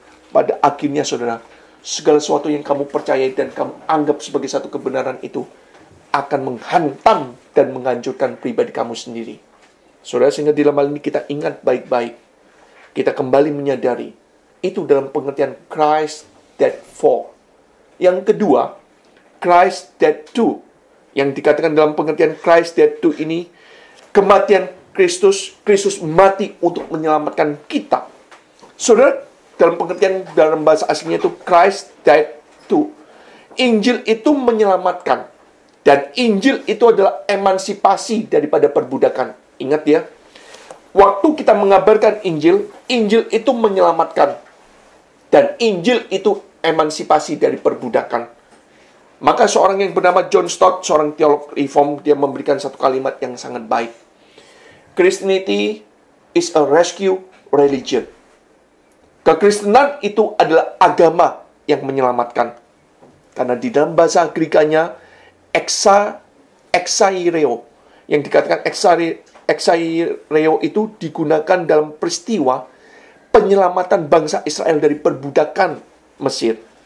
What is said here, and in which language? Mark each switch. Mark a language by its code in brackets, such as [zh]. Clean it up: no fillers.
[id] Pada akhirnya, saudara, segala sesuatu yang kamu percayai dan kamu anggap sebagai satu kebenaran itu akan menghantam dan menghancurkan pribadi kamu sendiri. Saudara, sehingga di dalam hal ini kita ingat baik-baik. Kita kembali menyadari. Itu dalam pengertian [en] Christ died for. [id] Yang kedua, [en] Christ died to. [id] Yang dikatakan dalam pengertian [en] Christ died to [id] ini, kematian Kristus mati untuk menyelamatkan kita. Saudara, dalam pengertian dalam bahasa aslinya itu [en] Christ died to. [id] Injil itu menyelamatkan. Dan Injil itu adalah emansipasi daripada perbudakan. Ingat ya, waktu kita mengabarkan Injil, Injil itu menyelamatkan. Dan Injil itu emansipasi dari perbudakan. Maka seorang yang bernama John Stott, seorang teolog reform, dia memberikan satu kalimat yang sangat baik. [en] Christianity is a rescue religion. [id] Kekristenan itu adalah agama yang menyelamatkan. Karena di dalam bahasa Greek-nya, exaireo. Yang dikatakan exaireo itu digunakan dalam peristiwa penyelamatan bangsa Israel dari perbudakan Mesir.